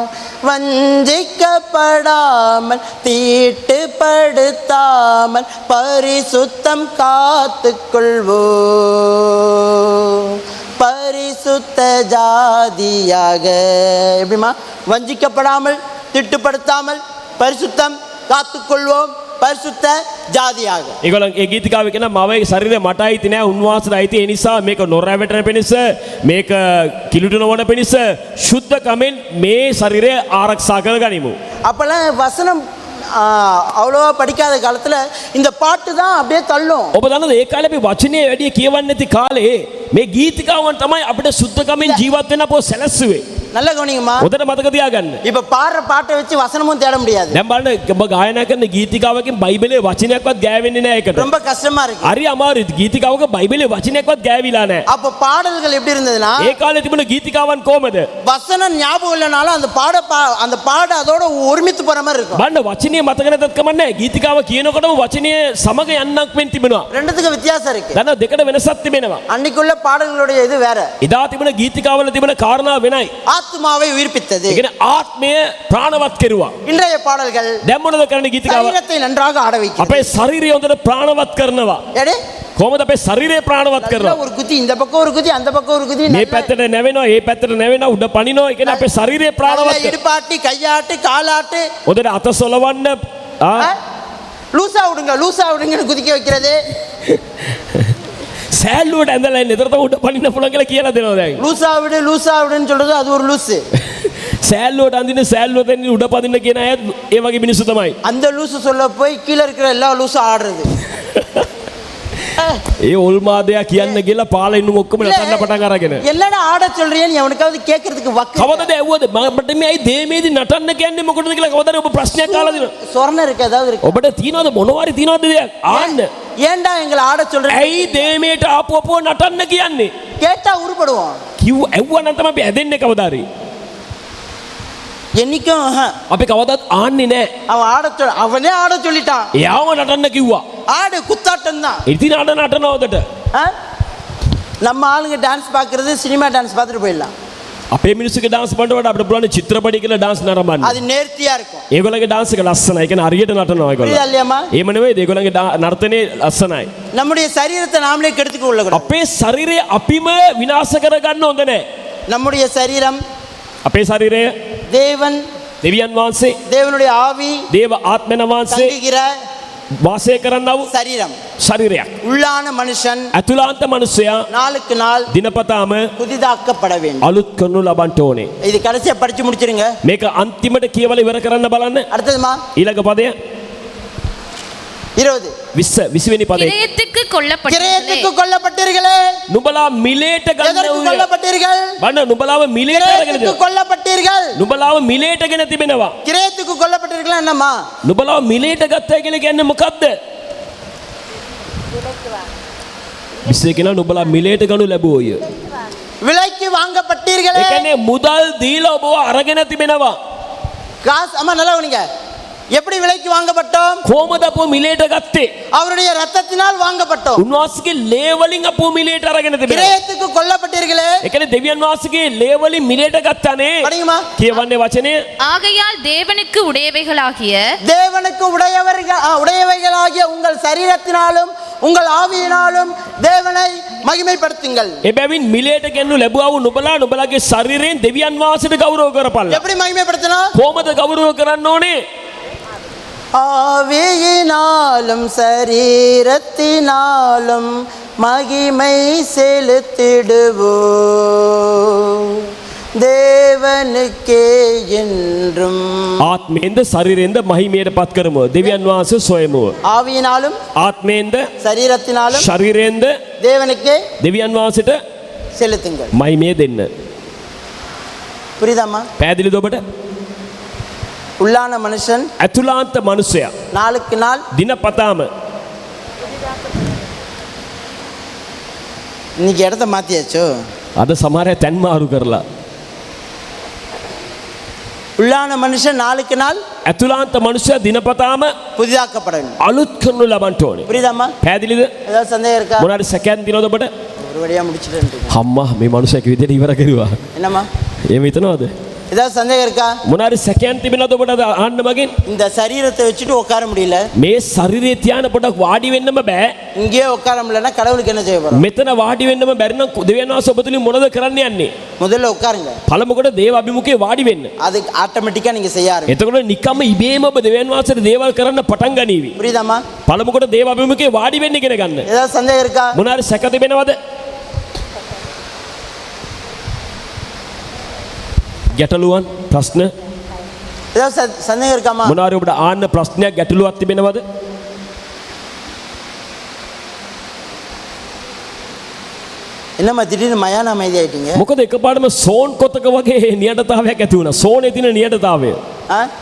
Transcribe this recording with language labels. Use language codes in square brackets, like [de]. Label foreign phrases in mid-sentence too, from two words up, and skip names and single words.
[ta] வஞ்சிக்கப்படாமல் தீட்டுப்படுத்தாமல் பரிசுத்தம் காத்துக்கொள்வோம். ஜாதியாக. எப்படிமா? வஞ்சிக்கப்படாமல் திட்டுப்படுத்தாமல் பரிசுத்தம் காத்துக்கொள்வோம், பரிசுத்த ஜாதியாக. [si] ඒගොල්ලෝ ඒ ගීතිකාවේ කියන මවගේ ශරීරය මට අයිති නෑ, උන්වහන්සේට අයිති. ඒ නිසා මේක නොරැවටෙන පිණිස, මේක කිලුට නොවන පිණිස සුද්ධකමෙන් මේ ශරීරය ආරක්ෂා කරගනිමු. [ta] அப்போல்லாம் வசனம் அவ்வளோவா படிக்காத காலத்தில் இந்த பாட்டு தான் அப்படியே தள்ளும். [si] ඔබ දන්නවද ඒ කාලේ අපි වචනේ වැඩි කියවන්නේ නැති කාලේ මේ ගීතිකාවන් තමයි අපිට සුද්ධකමෙන් ජීවත් වෙන්න අපෝ සැලැස්සුවේ. [ta] நல்ல கவனிங்கம்மா. [si] හොඳට මතක තියාගන්න. [ta] இப்போ பாடுற பாட்டை வச்சு வசனமும் தேட முடியாது. [si] දැන් බලන්න ඔබ ගායනා කරන ගීතිකාවකින් බයිබලයේ වචනයක්වත් ගෑවෙන්නේ නැහැ ඒකට. [ta] ரொம்ப கஷ்டமா இருக்கு. [si] හරි අමාරුයි. ගීතිකාවක බයිබලයේ වචනයක්වත් ගෑවිලා නැහැ. [ta] அப்போ பாடல்கள் எப்படி இருந்ததுன்னா, [si] ඒ කාලේ තිබුණ ගීතිකාවන් කොහමද? [ta] வசனம் ஞாபகம் இல்லைனாலும் அந்த பாட அதோட ஒருமித்து போற மாதிரி இருக்கும். [si] බලන්න වචනේ මතක නැතත් කමන්නේ. ගීතිකාව කියනකොටම වචනේ සමග යන්නක් වෙන් තිබෙනවා. [ta] ரெண்டுத்துக்கு வித்தியாசம் இருக்கு. [si] දන්න දෙකට වෙනසක් තිබෙනවා. [ta] அன்னைக்குள்ள பாடல்களுடைய இது வேற. [si] එදා තිබුණ ගීතිකාවල තිබුණ කාරණා වෙනයි. [ta] ஆத்மாவை உயிர்ப்பித்தது. [si] ඒ කියන්නේ ආත්මය ප්‍රාණවත් කෙරුවා. [ta] இன்றைய பாடல்கள் [si] දැන් මොනවද කරන්නේ ගීතිකාව? [ta] சரீரத்தை நன்றாக ஆட வைக்கிறது. [si] අපේ ශරීරය හොඳට ප්‍රාණවත් කරනවා. [ta] எடே [si] කොහොමද අපේ ශරීරය ප්‍රාණවත් කරනවා? [ta] ஒரு குதி இந்த பக்கம் ஒரு குதி அந்த பக்கம் ஒரு குதி [si] මේ පැත්තට නැවෙනවා, ඒ පැත්තට නැවෙනවා, උඩ පනිනවා. ඒ කියන්නේ අපේ ශරීරය ප්‍රාණවත් කරනවා. [ta] இடுப்பாட்டி கையாட்டு காலாட்டு [si] හොඳට අත සොලවන්න [ta] லூசா விடுங்கன்னு குதிக்க வைக்கிறது. [si] සෑල්ලුවට ඇඳලා නිතරම උඩ පනින්න පුළුවන් කියලා කියලා දෙනවා දැන්. [ta] லூசா விடுன்னு சொல்றது அது ஒரு லூசு. [si] සෑල්ලුවට අඳින්න සෑල්ලුව දෙන්න උඩ පදින්න කියන අය ඒ වගේ මිනිස්සු තමයි. [ta] அந்த லூசு சொல்ல போய் கீழ இருக்கிற எல்லா லூசும் ஆடுறது. [si] ඒ ඔල්මාදයා කියන්න ගිහලා පාලින්නු ඔක්කොම නටන්න පටන් අරගෙන. [ta] என்னடா ஆட சொல்றீன்னு எவனுக்காவது கேக்குறதுக்கு வக்கு. [si] කවදද ඇව්වද මට මේ අයි දේමේදී නටන්න කියන්නේ මොකටද කියලා කවදාද ඔබ ප්‍රශ්නයක් අහලා දෙනවා. [ta] சொரணை இருக்கு ஏதாவது இருக்கு. [si] ඔබට තියනවද මොනවාරි තියනවද දෙයක්? ආන්න. [ta] ஏன்டா எங்களை ஆட சொல்றீங்க? [si] ඇයි දේමේට ආපු අපෝ නටන්න කියන්නේ? [ta] கேட்டா உருப்படுவோம். [si] කිව් ඇව්වා නම් තමයි අපි ඇදෙන්නේ කවදාරි. [ta] என்னைக்கும் [si] අපි කවදාත් ආන්නේ නැහැ. [ta] அவனே ஆட சொல்லிட்டான். [si] එයාම නටන්න කිව්වා. [ta] ஆடு குத்தாட்டம் தான். [si] ඉතින් අඬ නටනවදට. [ta] நம்ம ஆளுங்க டான்ஸ் பார்க்கறது [en] cinema dance [ta] பார்த்துட்டு போயிடலாம். [si] අපේ මිනිස්සුගේ ඩාන්ස් බලනකොට අපිට පුළුවන් චිත්‍රපටි කියලා ඩාන්ස් නරඹන්න. [ta] அது நேர்த்தியா இருக்கும். [si] ඒගොල්ලන්ගේ ඩාන්ස් එක ලස්සනයි. ඒ කියන්නේ හරියට නටනවා ඒගොල්ලෝ. [ta] புரியுதா இல்லையாம்மா? [si] එහෙම නෙවෙයි ඒගොල්ලන්ගේ නර්තනේ ලස්සනයි. [ta] நம்முடைய சரீரத்தை நாமளே கெடுத்துக்க உள்ளக்கூடாது. [si] අපේ ශරීරය අපිම විනාශ කරගන්න හොඳ නැහැ. [ta] நம்முடைய சரீரம் [si] අපේ ශරීරය [ta] தேவன் [si] දෙවියන් වහන්සේ [ta] தேவனுடைய ஆவி [si] දේව ආත්මන වහන්සේ [ta] தங்குகிற [si] වාසය කරන්නව [ta] சரீரம். [si] ශරීරයක්. [ta] உள்ளான மனுஷன் [si] ඇතුළාන්ත මනුස්සයා [ta] நாளுக்கு நாள் [si] දිනපතාම [ta] புதிதாக்கப்பட வேண்டும். [si] අලුත් කරනු ලබන්න ඕනේ. [ta] இது கடைசியா படிச்சு முடிச்சிருங்க. [si] මේක අන්තිමට කියවලා ඉවර කරන්න බලන්න. [ta] அடுத்ததுமா [si] ඊළඟ පදය [ta] 20. [si] 20 වෙනි පදේ. [ta] கிரயத்துக்கு கொல்லப்பட்டீர்களே. கிரயத்துக்கு கொல்லப்பட்டீர்களே. [si] නුඹලා මිලේට [ta] எதற்கு [si] ගන්න [ta] கொல்லப்பட்டீர்கள்? [si] බන්න නුඹලාව මිලේට අරගෙන [ta] கிரயத்துக்கு கொல்லப்பட்டீர்கள். [si] නුඹලාව මිලේටගෙන තිබෙනවා. [ta] கிரயத்துக்கு கொல்லப்பட்டீர்கள் என்னம்மா? [si] නුඹලාව මිලේට ගත්තයි කියලා කියන්නේ මොකද්ද? විශ්ේ කියන නුඹලා මිලේට ගනු ලැබුවෝය. [ta] விலைக்கு வாங்கப்பட்டீர்களே. [si] ඒ කියන්නේ මුදල් දීලා ඔබව අරගෙන තිබෙනවා. [ta] காசு அம்மா நல்லா கவனிங்க. எப்படி விலைக்கு வாங்கப்பட்டோம்? [si] කොහමද අපෝ මිලේට ගත්තේ? [ta] அவருடைய ரத்தத்தினால் வாங்கப்பட்டோம். [si] උන්වහන්සේගේ ලේ වලින් අපෝ මිලේට අරගෙන තිබෙනවා. [ta] கிரயத்துக்கு கொல்லப்பட்டீர்களே. [si] ඒ කියන්නේ දෙවියන් වහන්සේගේ ලේ වලින් මිලේට ගත්තානේ. [ta] படிங்கம்மா. [si] කියවන්නේ වචනේ [ta] ஆகையால் தேவனுக்கு உடையவைகளாகிய தேவனுக்கு உடையவைகளாகிய உங்கள் சரீரத்தினாலும் உங்கள் ஆவியினாலும் தேவனை மகிமைப்படுத்துங்கள். [si] එබැවින් මිලේට ගෙන්නු ලැබුවා වූ නුඹලාගේ ශරීරයෙන් දෙවියන් වහන්සේට ගෞරව කරපල්ලා. [ta] எப்படி மகிமைப்படுத்தணும்? [si] කොහමද ගෞරව කරන්න ඕනේ? [ta] ஆவியினாலும் சரீரத்தினாலும் மகிமை செலுத்திடுவோம் தேவனுக்கே என்றும். [si] ආත්මයෙන්ද ශරීරයෙන්ද මහිමයට පත් කරමු. දෙවියන් වහන්සේ සොයමු. [ta] ஆவியினாலும் [si] ආත්මයෙන්ද [ta] சரீரத்தினாலும் [si] ශරීරයෙන්ද [ta] தேவனுக்கே [si] දෙවියන් වහන්සේට [ta] செலுத்துங்கள். [si] මහිමය දෙන්න. [ta] புரியுதாம்மா? [si] පැහැදිලිද ඔබට? [ta] உள்ளான மனுஷன் [si] ඇතුළාන්ත මනුස්සයා [ta] நாளுக்கு நாள் [si] දිනපතාම [ta] இன்னைக்கு இடத்த மாத்தியாச்சோ. [si] අද සමහර අය තැන් මාරු කරලා [ta] உள்ளான மனுஷன் நாளுக்கு நாள் [si] ඇතුළාන්ත මනුස්සයා දිනපතාම [ta] புதிதாக்கப்பட வேண்டும். [si] අලුත් කරනු ලබන්න ඕනේ. [ta] புரியுதாம்மா? [si] පැහැදිලිද? [ta] ஏதாவது சந்தேகம் இருக்கா? [si] මොනවාරි සැකයන් දිනවද ඔබට? [ta] ஒரு வழியா முடிச்சிட்டு [si] අම්මා මේ මනුස්සයා විදියට ඉවර කරුවා. [ta] என்னம்மா? [si] එහෙම හිතනවද? [ta] ஏதாவது சந்தேகம் இருக்கா? [si] මොනාරි සැකයන් තිබෙනවද ඔබට අද ආන්න මගෙන්? [ta] இந்த சரீரத்தை வச்சுட்டு உட்கார முடியல, [si] මේ ශරීරය තියාන පොඩක් වාඩි වෙන්නම බෑ. [ta] இங்கேயே உட்கார முடியலன்னா கடவுளுக்கு என்ன செய்ய போறோம்? [si] මෙතන වාඩි වෙන්නම බැරි නම් දෙවියන් වහන්සේ ඔබ තුලින් මොනවද කරන්න යන්නේ? [ta] முதல்ல உட்காருங்க. [si] පළමුවට දේව අභිමුඛයේ වාඩි වෙන්න. [ta] அது ஆட்டோமேட்டிக்கா நீங்க செய்ய ஆரம்பிங்க. [si] එතකොට නිකම්ම ඉබේම ඔබ දෙවියන් වහන්සේට දේවල් කරන්න පටන් ගනීවි. [ta] புரியுதாம்மா? [si] පළමුවට දේව අභිමුඛයේ වාඩි වෙන්න ඉගෙන ගන්න. [ta] ஏதாவது சந்தேகம் இருக்கா? [si] මොනාරි සැක තිබෙනවද? ගැටලුවන් ප්‍රශ්න [ta] ஏதாவது சந்தேகம் இருக்காமா? [si] මොනාරි ඔබට ආන්න ප්‍රශ්නයක් ගැටලුවක් තිබෙනවද? [ta] என்னம்மா திடீர்னு மயான அமைதி ஆயிட்டீங்க? [si] මොකද එකපාරටම සෝන් කොතක වගේ නියඩතාවයක් ඇති වුණා. සෝනේ තියෙන නියඩතාවය. [ta] ஆ?